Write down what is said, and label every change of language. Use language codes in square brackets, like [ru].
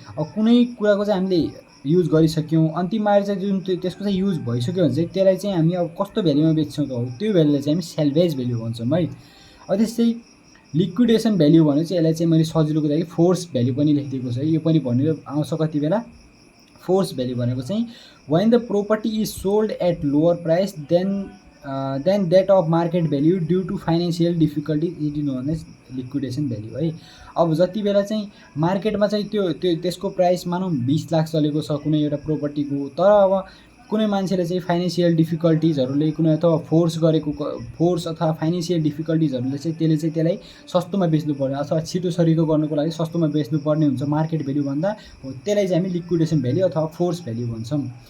[ne] अब कुनै कुराको चाहिँ हामीले युज गरिसक्यौँ अन्तिममा चाहिँ जुन त्यसको चाहिँ युज भइसक्यो भने चाहिँ त्यसलाई चाहिँ हामी अब कस्तो भ्याल्युमा बेच्छौँ त हो त्यो भ्याल्युलाई चाहिँ हामी सेल्भेज भ्याल्यु भन्छौँ है। अब त्यस्तै लिक्विडेसन भ्याल्यु भने चाहिँ यसलाई चाहिँ मैले सजिलोको लागि फोर्स भ्याल्यु पनि लेखिदिएको छ। यो पनि भनेर आउँछ कति बेला। [en] force value [ne] भनेको चाहिँ [en] when the property is sold at lower price than that of market value due to financial difficulty it is known as liquidation value है। [ne] अब जति बेला चाहिँ मार्केटमा चाहिँ त्यो त्यसको प्राइस मानौँ 20 लाख चलेको छ कुनै एउटा प्रोपर्टीको, तर अब कुनै मान्छेले चाहिँ फाइनेन्सियल डिफिकल्टिजहरूले कुनै अथवा फोर्स अथवा फाइनेन्सियल डिफिकल्टिजहरूले चाहिँ त्यसलाई सस्तोमा बेच्नु पर्ने अथवा छिटो सरिको गर्नुको लागि सस्तोमा बेच्नु पर्ने हुन्छ मार्केट भ्याल्यु भन्दा, हो त्यसलाई चाहिँ हामी लिक्विडेसन भ्याल्यु अथवा फोर्स भ्याल्यु भन्छौँ।